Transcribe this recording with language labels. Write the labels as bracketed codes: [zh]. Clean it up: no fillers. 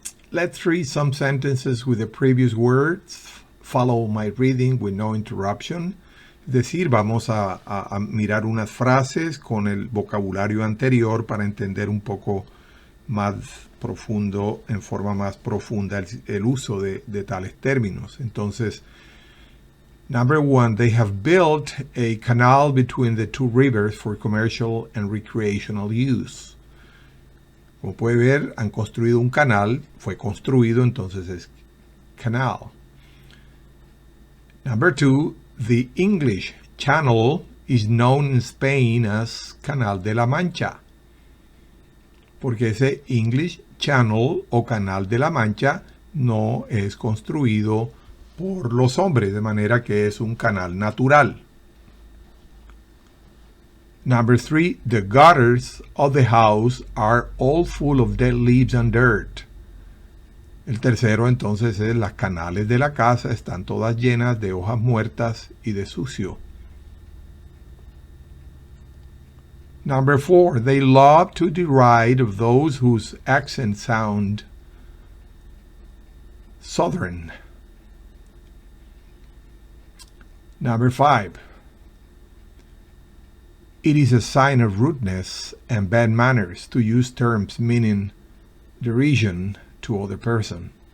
[en] Let's read some sentences with the previous words. Follow my reading with no interruption. [es] Es decir, vamos a mirar unas frases con el vocabulario anterior para entender un poco más profundo, en forma más profunda, el uso de tales términos. Entonces, [en] number one, they have built a canal between the two rivers for commercial and recreational use. [es] Como puede ver, han construido un canal, fue construido, entonces es canal. [en] Number two, the English Channel is known in Spain as Canal de la Mancha. [es] Porque ese English Channel o Canal de la Mancha no es construido por los hombres, de manera que es un canal natural. [en] Number three, the gutters of the house are all full of dead leaves and dirt. [es] El tercero entonces es las canales de la casa están todas llenas de hojas muertas y de sucio. [en] Number four, they love to deride of those whose accents sound southern. Number five, it is a sign of rudeness and bad manners to use terms meaning derision to other person.